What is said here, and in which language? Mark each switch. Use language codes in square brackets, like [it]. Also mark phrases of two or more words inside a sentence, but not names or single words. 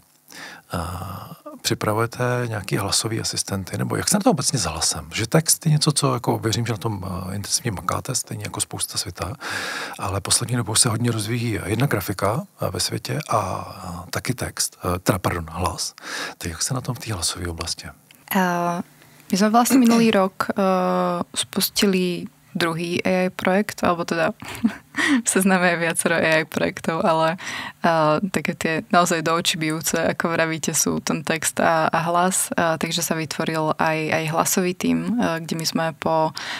[cs] Připravujete nějaký hlasový asistenty, nebo jak se na to obecně s hlasem? Že text je něco, co jako věřím, že na tom intenzivně makáte, stejně jako spousta světa, ale poslední dobou se hodně rozvíjí jedna grafika ve světě a taky text, hlas. Tak jak se na tom v té hlasové oblasti? [sk] My sme vlastne minulý rok spustili druhý AI projekt, alebo teda v sezname je viacero AI projektov, ale také tie naozaj do očí bijúce, ako vravíte, sú ten text a hlas, takže sa vytvoril aj hlasový tím, kde my sme po